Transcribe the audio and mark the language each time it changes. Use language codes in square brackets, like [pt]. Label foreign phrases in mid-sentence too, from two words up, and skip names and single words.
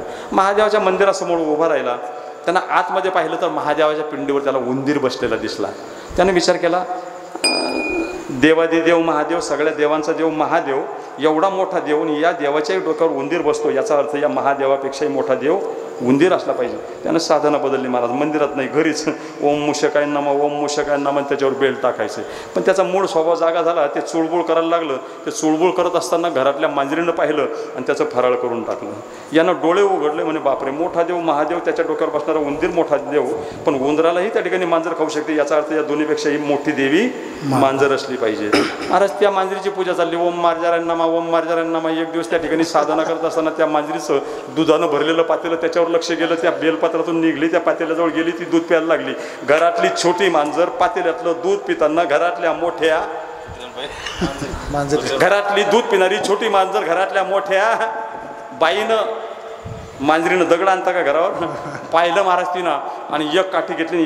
[mr] महादेवाच्या मंदिरासमोर उभा राहिला. त्यांना आतमध्ये पाहिलं तर महादेवाच्या पिंडीवर त्याला उंदीर बसलेला दिसला. त्याने विचार केला, देवादिदेव महादेव, सगळ्या देवांचा देव महादेव, एवढा मोठा देव आणि या देवाच्याही डोक्यावर उंदीर बसतो, याचा अर्थ या महादेवापेक्षाही मोठा देव उंदीर असला पाहिजे. त्यानं साधना बदलली महाराज. मंदिरात नाही, घरीच [sa] ओम मूषकाय नमः, ओम मूषकाय नमः, [mr] त्याच्यावर बेल टाकायचे. पण त्याचा मूळ स्वभाव जागा झाला. ते चुळबुळ करायला लागलं. ते चुळबुळ करत असताना घरातल्या मांजरीनं पाहिलं आणि त्याचं फराळ करून टाकलं. यानं डोळे उघडले, म्हणे बापरे, मोठा देव महादेव, त्याच्या डोक्यावर बसणारा उंदीर मोठा देव, पण उंदरालाही त्या ठिकाणी मांजर खाऊ शकते, याचा अर्थ या दोन्हीपेक्षा ही मोठी देवी मांजर असली पाहिजे. महाराज त्या मांजरीची पूजा चालली. [sa] ओम मार्जारांनामा, ओम मार्जारांनामा. [mr] एक दिवस त्या ठिकाणी साधना करत असताना त्या मांजरीचं दुधानं भरलेलं पातेलं त्याच्यावर लक्ष गेलं. त्या बेलपत्रातून निघली, त्या पातेल्याजवळ गेली, ती दूध प्यायला लागली. घरातली छोटी मांजर पातेल्यातलं दूध पिताना घरातल्या मोठ्या घरातली दूध पिणारी छोटी मांजर घरातल्या मोठ्या बाईनं, मांजरीनं दगड आणता का घरावर, पाहिलं महाराज तिनं आणि एक काठी घेतली.